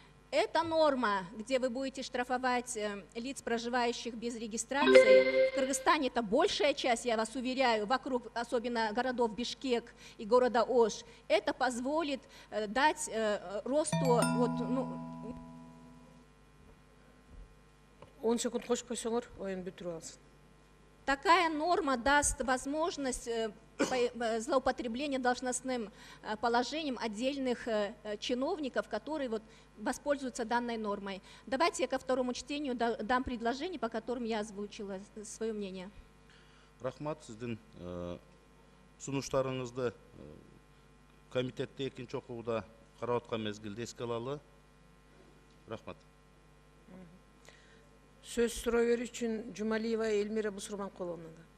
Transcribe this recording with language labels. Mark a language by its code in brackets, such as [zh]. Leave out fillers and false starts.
[ru] Эта норма, где вы будете штрафовать лиц, проживающих без регистрации, в Кыргызстане это большая часть, я вас уверяю, вокруг, особенно городов Бишкек и города Ош, это позволит дать росту... Вот, [kk] 10 секунд қосып қойсаңыз, ойын бүтіріп алсын. [ru] Такая норма даст возможность злоупотребления должностным положением отдельных чиновников, которые вот воспользуются данной нормой. Давайте я ко второму чтению дам предложение, по которым я озвучила свое мнение. [ky] Рахмат, сиздин сунуштарыңызды комитетте экинчи окууда карап аткан мезгилде эске алалы. Рахмат. Сөз суроо берүү үчүн Жумалиева Эльмира Бусурманкуловна.